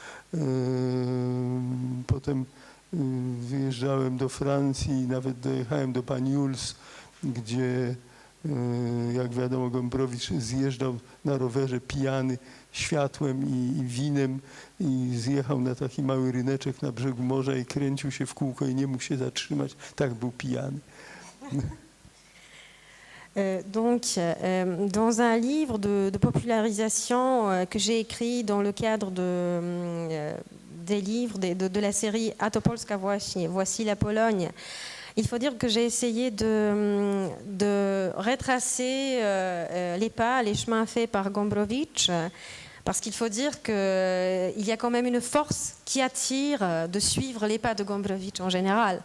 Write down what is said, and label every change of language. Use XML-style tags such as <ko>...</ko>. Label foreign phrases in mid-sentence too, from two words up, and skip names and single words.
<pl>Potem wyjeżdżałem do Francji i nawet dojechałem do Banyuls, gdzie jak wiadomo Gombrowicz zjeżdżał na rowerze pijany światłem i winem i zjechał na taki mały ryneczek na brzegu morza i kręcił się w kółko i nie mógł się zatrzymać, tak był pijany.</pl> <fr>Donc, dans un livre de popularisation que j'ai écrit dans le cadre des livres de la série A to Polska właśnie, Voici la Pologne, il faut dire que j'ai essayé de retracer les pas, les chemins faits par Gombrowicz, parce qu'il faut dire qu'il y a quand même une force qui attire de suivre les pas de Gombrowicz en général.</fr>